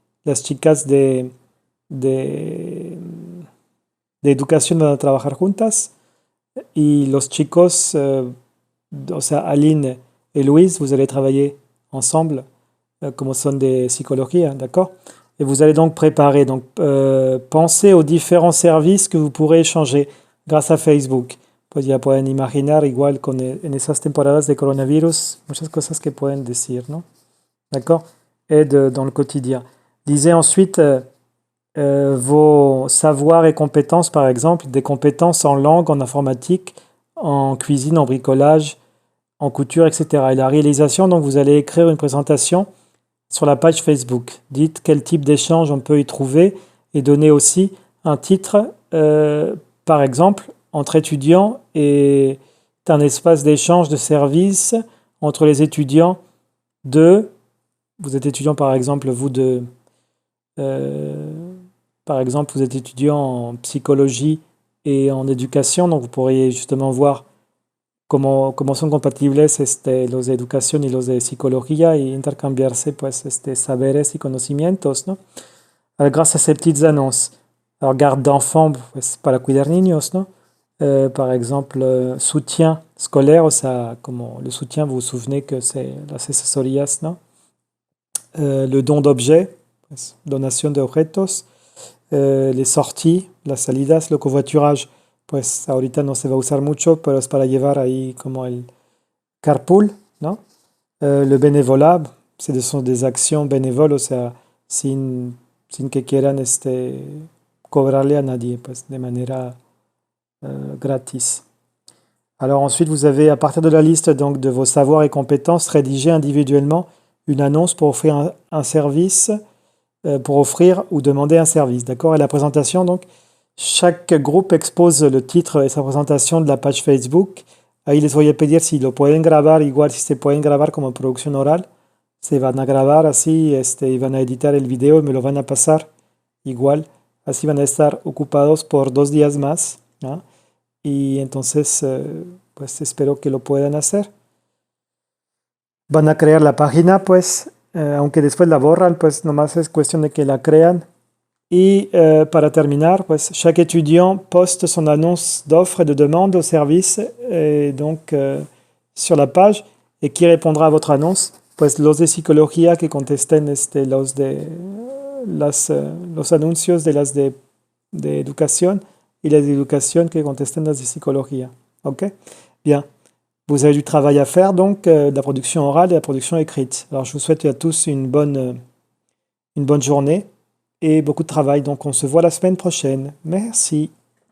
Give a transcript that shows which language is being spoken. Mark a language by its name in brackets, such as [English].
[Spanish] Las chicas de, de educación van a trabajar juntas y los chicos, o sea, [French] Aline et Louise, vous allez travailler ensemble, comme son de psychologie, d'accord? Et vous allez donc préparer, donc pensez aux différents services que vous pourrez échanger grâce a Facebook. [Spanish] Pues ya pueden imaginar, igual en esas temporadas de coronavirus, muchas cosas que pueden decir, ¿no? [French] D'accord? Aide dans le quotidien. Lisez ensuite vos savoirs et compétences, par exemple, des compétences en langue, en informatique, en cuisine, en bricolage, en couture, etc. Et la réalisation, donc vous allez écrire une présentation sur la page Facebook. Dites quel type d'échange on peut y trouver et donnez aussi un titre, par exemple, entre étudiants est un espace d'échange de services entre les étudiants vous êtes étudiant par exemple, par exemple, vous êtes étudiant en psychologie et en éducation, donc vous pourriez justement voir [Spanish] cómo son compatibles los de educación y los de psicología y intercambiarse pues, saberes y conocimientos, ¿no? [French] Alors, grâce à ces petites annonces. Alors, garde d'enfants pues, [Spanish] para cuidar niños, ¿no? [French] Par exemple, soutien scolaire, ça, como le soutien, vous vous souvenez que c'est [Spanish] las asesorías, ¿no? [French] Le don d'objets, [Spanish] pues, donación de objetos, [French] les sorties, [Spanish] las salidas, [French] le covoiturage, [Spanish] pues ahorita no se va a usar mucho, pero es para llevar ahí como el carpool, ¿no? [French] Le bénévolat, [Spanish] son [French] des actions bénévoles, [Spanish] o sea, sin que quieran cobrarle a nadie, pues de manera gratis. [French] Alors ensuite, vous avez, à partir de la liste donc, de vos savoirs et compétences, rédigé individuellement une annonce pour offrir un service, pour offrir ou demander un service, d'accord? Et la présentation, donc, chaque groupe expose le titre et sa présentation de la page Facebook. [Spanish] Ahí les voy a pedir si lo pueden grabar, igual si se pueden grabar como producción oral. Se van a grabar así, y van a editar el video y me lo van a pasar igual. Así van a estar ocupados por 2 días más, ¿no? Y entonces, pues espero que lo puedan hacer. Van a crear la página, pues, aunque después la borran, pues nomás es cuestión de que la crean. Y para terminar, pues [French] chaque étudiant poste son annonce d'offre et de demande au service donc sur la page. Et qui répondra à votre annonce? [Spanish] Pues los de psicología que contesten los anuncios de las de educación y las de educación que contesten las de psicología. Ok? Bien. [French] Vous avez du travail à faire, donc, de la production orale et de la production écrite. Alors, je vous souhaite à tous une bonne journée et beaucoup de travail. Donc, on se voit la semaine prochaine. Merci.